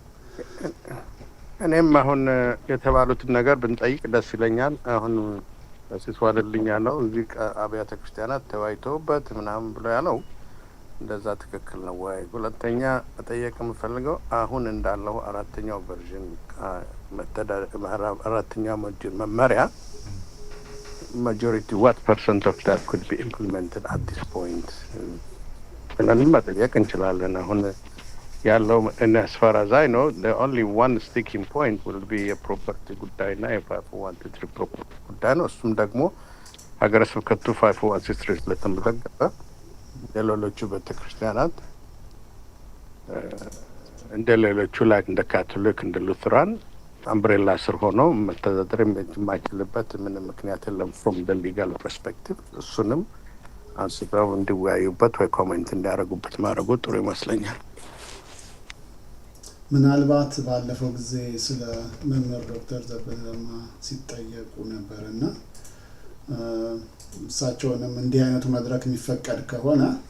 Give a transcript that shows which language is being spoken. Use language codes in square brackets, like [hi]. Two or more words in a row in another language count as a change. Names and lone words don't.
[am] እኔም አሁን የተባሉትን ነገር ብንጠይቅ ደስ ይለኛል። አሁን በሲስ ዋለልኝ ያለው እዚህ አብያተ ክርስቲያናት ተወያይተውበት ምናምን ብሎ ያለው እንደዛ ትክክል ነው ወይ? ሁለተኛ መጠየቅ የምፈልገው አሁን እንዳለው አራተኛው ቨርዥን አራተኛው መመሪያ [en] majority what percent of that could be implemented at this point [am] ብለን መጠየቅ እንችላለን። አሁን ያለው [en] as far as I know the only one sticking point will be a property [am] ጉዳይና የ501 property ጉዳይ ነው። እሱም ደግሞ ሀገረ ስብከቱ 501 ስለተመዘገበ የሌሎቹ ቤተክርስቲያናት እንደ ሌሎቹ ላይ እንደ ካቶሊክ እንደ ሉትራን አምብሬላ ስር ሆኖ መተዳደር የማይችልበት ምንም ምክንያት የለም [en] from the legal perspective። [am] እሱንም አንስተው እንዲወያዩበት ወይ ኮሜንት እንዲያደርጉበት ማድረጉ ጥሩ ይመስለኛል። ምናልባት ባለፈው ጊዜ ስለ መምህር ዶክተር ዘበለማ ሲጠየቁ ነበርና እሳቸውንም እንዲህ አይነቱ መድረክ የሚፈቀድ ከሆነ